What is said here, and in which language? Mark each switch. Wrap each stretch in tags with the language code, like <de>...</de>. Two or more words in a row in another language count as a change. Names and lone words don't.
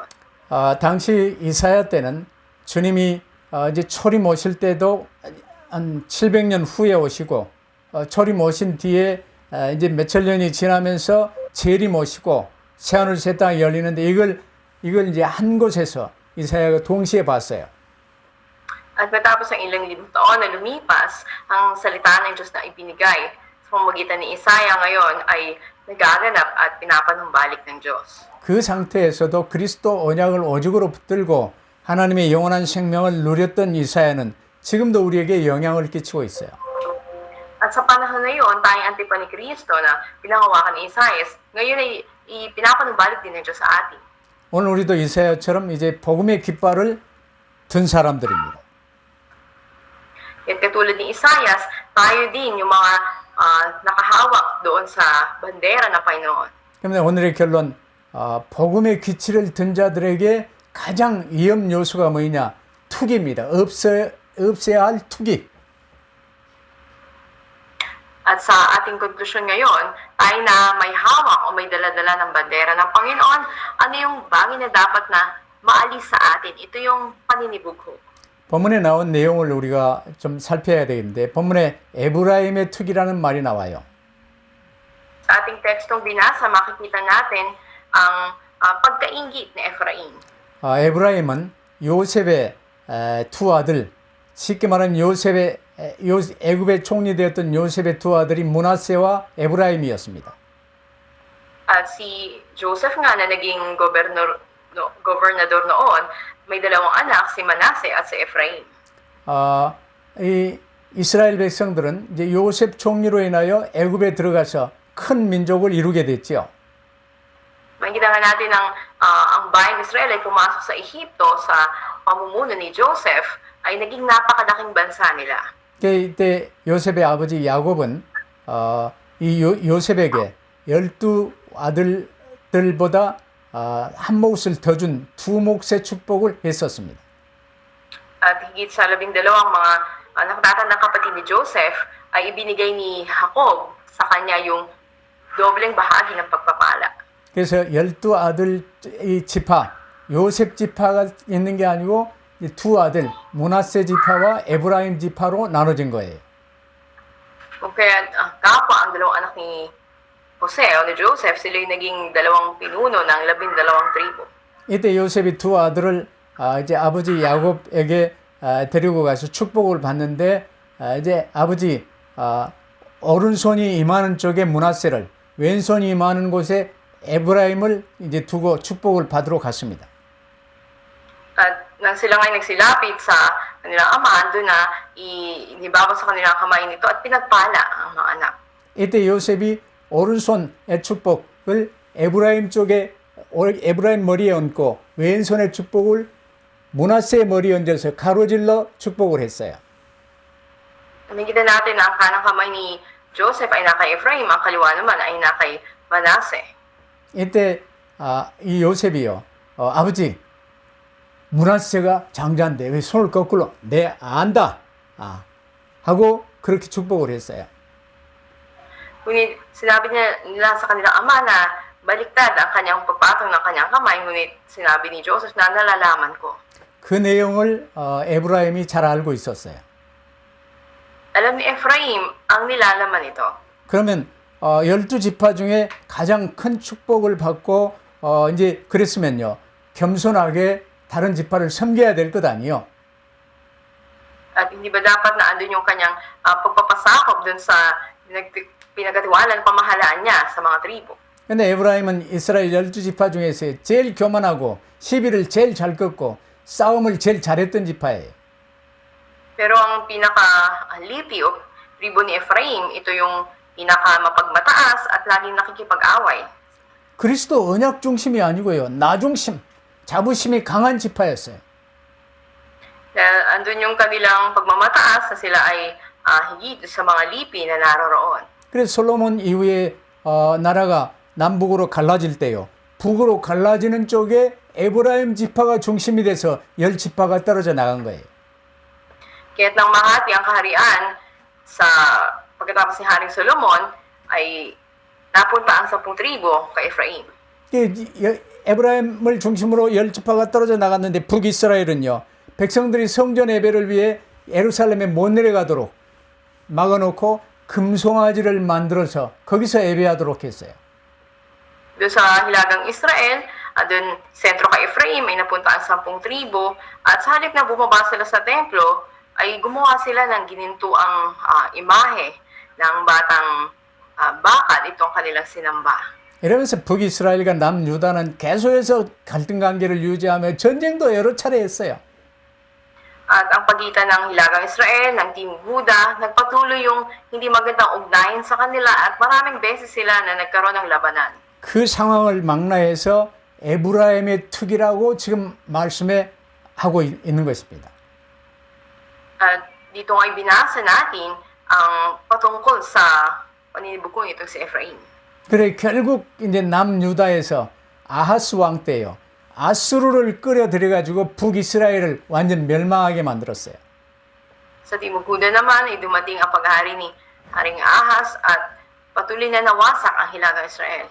<ko>당시 이사야 때는 주님이 이제 초림 오실 때도 한 700년 후에 오시고 초림 오신 뒤에 이제 몇천 년이 지나면서 재림 오시고 새하늘 새 땅이 열리는데 이걸 이제 한 곳에서 이사야가 동시에 봤어요.</ko> <tl>At matapos ang ilang libong taon na lumipas, ang salita ng Diyos na ibinigay sa pamamagitan ni Isaiah ngayon ay nagaganap at pinapanumbalik ng Diyos.</tl> <ko>그 상태에서도 그리스도 언약을 오직으로 붙들고 하나님의 영원한 생명을 누렸던 이사야는 지금도 우리에게 영향을 끼치고 있어요.</ko> <tl>At sa panahon na yun, tayong antipa ni Kristo na pinangawakan ni Isaiah, ngayon ay ipinapanumbalik din ng Diyos sa atin.</tl> <ko>오늘 우리도 이사야처럼 이제 복음의 깃발을 든 사람들입니다.</ko> <tl>At katulad ni Isaias, tayo din yung mga nakahawak doon sa bandera ng Panginoon.</tl> <ko>그런데 오늘의 결론, 복음의 기치를 든 자들에게 가장 위험 요소가 뭐냐? 투기입니다. 없애야 할 투기.</ko> <tl>At sa ating konklusyon ngayon, tayo na may hawak o may daladala ng bandera ng Panginoon, ano yung bagay na dapat na maalis sa atin? Ito yung paninibugho.</tl> <ko>본문에 나온 내용을 우리가 좀 살펴야 되겠는데 본문에 에브라임의 투기라는 말이 나와요.</ko> <tl>Sa ating tekstong binasa, makikita natin ang pagkaingit ni Ephraim.</tl> <ko>에브라임은 요셉의 두 아들, 쉽게 말하면 애굽의 총리 되었던 요셉의 두 아들이 므낫세와 에브라임이었습니다.</ko> <tl>At si Joseph nga na naging gobernador noon, may dalawang anak, si Manasseh at si Ephraim.</tl> <ko>이 이스라엘 백성들은 이제 요셉 총리로 인하여 애굽에 들어가서 큰 민족을 이루게 됐지요.</ko> <tl>Makikita nga natin ang bayang Israel ay pumasok sa Ehipto sa pamumuno ni Joseph ay naging napakalaking bansa nila.</tl> <ko>이때 요셉의 아버지 야곱은 이 요셉에게 12 아들들보다 한 몫을 더 준 두 몫의 축복을 했었습니다.</ko> <tl>At higit sa 12 mga nakatatandang kapatid ni Joseph ay ibinigay ni Jacob sa kanya yung dobleng bahagi ng pagpapala.</tl> <ko>그래서 12아들 이 지파, 요셉 지파가 있는 게 아니고 두 아들, 므낫세 지파와 에브라임 지파로 나눠진 거예요.</ko> <tl>Kaya kapwa ang dalawang anak ni Jose o ni Joseph, sila yung naging dalawang pinuno ng 12 tribo.</tl> <ko>이때 요셉이 두 아들을 이제 아버지 야곱에게 데리고 가서 축복을 받는데 이제 아버지 오른손이 임하는 쪽에 므낫세를, 왼손이 임하는 곳에 에브라임을 이제 두고 축복을 받으러 갔습니다.</ko> <tl>At nang sila ngay nagsilapit sa kanilang ama, doon na inibaba sa kanilang kamay nito at pinagpala ang mga anak.</tl> <ko>이때 요셉이 오른손의 축복을 에브라임 쪽에 에브라임 머리에 얹고 왼손의 축복을 므낫세의 머리에 얹어서 가로질러 축복을 했어요.</ko> <tl>Nakikita natin na ang kanang kamay ni Joseph ay naka Ephraim, ang kaliwa naman ay naka Manasseh.</tl> <ko>이때 이 요셉이요, 아버지 므낫세가 장자인데 왜 손을 거꾸로 내 안다 하고 그렇게 축복을 했어요.</ko> <tl>Ngunit sinabi nila sa kanilang ama na baliktad ang kanyang pagpatong ng kanyang kamay, ngunit sinabi ni Joseph na nalalaman ko.</tl> <ko>그 내용을 에브라임이 잘 알고 있었어요.</ko> <tl>Alam ni Ephraim ang nilalaman ito.</tl> <ko>그러면 12지파 중에 가장 큰 축복을 받고 이제 그랬으면요, 겸손하게 다른 지파를 섬겨야 될 것 아니요.</ko> <tl>At hindi ba dapat na andun yung kanyang pagpapasakop dun sa pinagkatiwalaan pamahalaan niya sa mga tribo.</tl> <ko>근데 에브라임은 이스라엘 12지파 중에서 제일 교만하고 시비를 제일 잘 꺾고 싸움을 제일 잘했던 지파예요.</ko> <tl>Pero ang pinaka-lipi o tribo ni Ephraim, ito yung pinaka-mapagmataas at laging nakikipag-away.</tl> <ko>그리스도 언약 중심이 아니고요, 나 중심, 자부심이 강한 지파였어요.</ko> <tl>Dahil andun yung kanilang pagmamataas na sila ay higit sa mga lipi na naroroon.</tl> <ko>그래서 솔로몬 이후에 나라가 남북으로 갈라질 때요, 북으로 갈라지는 쪽에 에브라임 지파가 중심이 돼서 10지파가 떨어져 나간 거예요.</ko> <tl>Kaya't nang mahati ang kaharian sa pagkatapos ni Haring Solomon ay napunta ang 10 tribo kay Ephraim.</tl> <ko>에브라임을 중심으로 10지파가 떨어져 나갔는데 북이스라엘은요, 백성들이 성전 예배를 위해 예루살렘에 못 내려가도록 막아놓고 금송아지를 만들어서 거기서 예배하도록 했어요.</ko> <tl>Doon sa hilagang Israel, doon sentro kay Ephraim ay napunta ang 10 tribo at sa halip na bumaba sila sa templo ay gumawa sila ng ginintuang imahe ng batang bakal, itong kanilang sinamba.</tl> <ko>이러면서 북이스라엘과 남유다는 계속해서 갈등 관계를 유지하며 전쟁도 여러 차례 했어요.</ko> <tl>At ang pagitan ng hilagang Israel, ng Team Huda, nagpatuloy yung hindi magandang ugnayan sa kanila at maraming beses sila na nagkaroon ng labanan.</tl> <ko>그 상황을 망라해서 에브라임의 특이라고 지금 말씀해 하고 있는 것입니다.</ko> <tl>At dito ay binasa natin ang patungkol sa paninibugong itong si Ephraim.</tl> <ko>그래 결국 이제 남유다에서 아하스 왕 때요. 아수르를 끌어들여 가지고 북이스라엘을 완전 멸망하게 만들었어요.</ko> <tl>Sa Timog Huda naman ay dumating ang paghari ni Haring Ahas at patuloy na nawasak ang hilagang Israel.</tl>